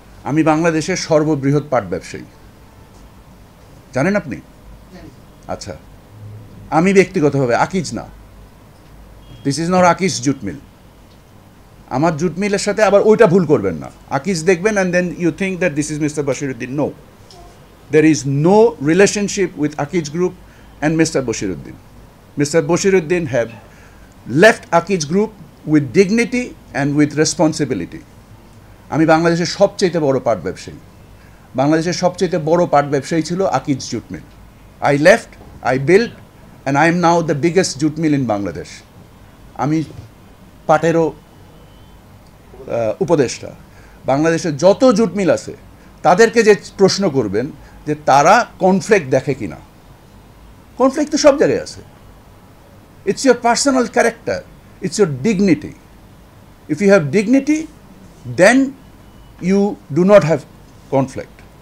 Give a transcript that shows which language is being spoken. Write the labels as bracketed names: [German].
[Bangla] আমি বাংলাদেশের সর্ববৃহৎ পাট ব্যবসায়ী, জানেন আপনি? আচ্ছা, আমি ব্যক্তিগতভাবে আকিজ না, [English] This is not Akij jute mill. [Bangla] আমার জুট মিলের সাথে আবার ওইটা ভুল করবেন না, আকিজ দেখবেন [English] And then you think that this is mister Boshiruddin. No, there is no relationship with Akij Group and Mr. Boshiruddin. Mr. Boshiruddin have left Akij Group with dignity and with responsibility. [Bangla] আমি বাংলাদেশের সবচেয়ে বড় পাট ব্যবসায়ী, বাংলাদেশের সবচেয়ে বড় পাট ব্যবসায়ী ছিল Akij jute mill. [English] I left, I built, and I am now the biggest jute mill in Bangladesh. [Bangla] আমি পাটেরও উপদেষ্টা। বাংলাদেশে যত জুট মিল আছে তাদেরকে যে প্রশ্ন করবেন যে তারা কনফ্লিক্ট দেখে কিনা, কনফ্লিক্ট তো সব জায়গায় আছে। [English] It's your personal character, it's your dignity. If you have dignity then you do not have conflict.